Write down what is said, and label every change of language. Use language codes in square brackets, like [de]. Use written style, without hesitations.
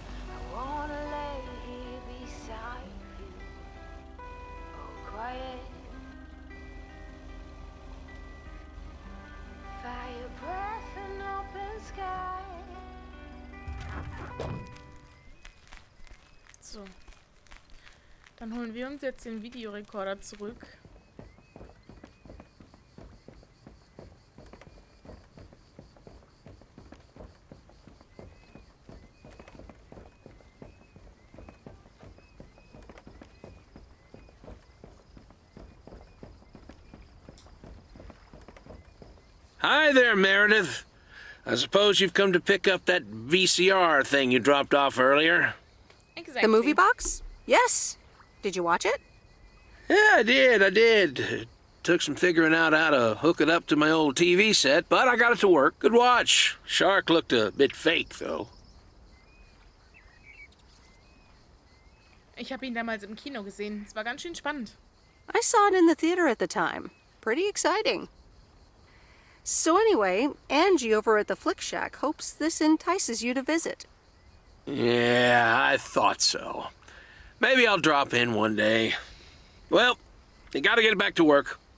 [en] I wanna lay here beside you, oh quiet. Fire breath and open sky. So. [de] Dann holen wir uns jetzt den Videorekorder zurück. [en] Hi there, Meredith. I suppose you've come to pick up that VCR thing you dropped off earlier? Exactly. The movie box? Yes. Did you watch it? Yeah, I did. Took some figuring out how to hook it up to my old TV set, but I got it to work. Good watch. Shark looked a bit fake, though. [de] Ich habe ihn damals im Kino gesehen. Es war ganz schön spannend. [en] I saw it in the theater at the time. Pretty exciting. So anyway, Angie over at the Flick Shack hopes this entices you to visit. Yeah, I thought so. Maybe I'll drop in one day. Well, you gotta get back to work.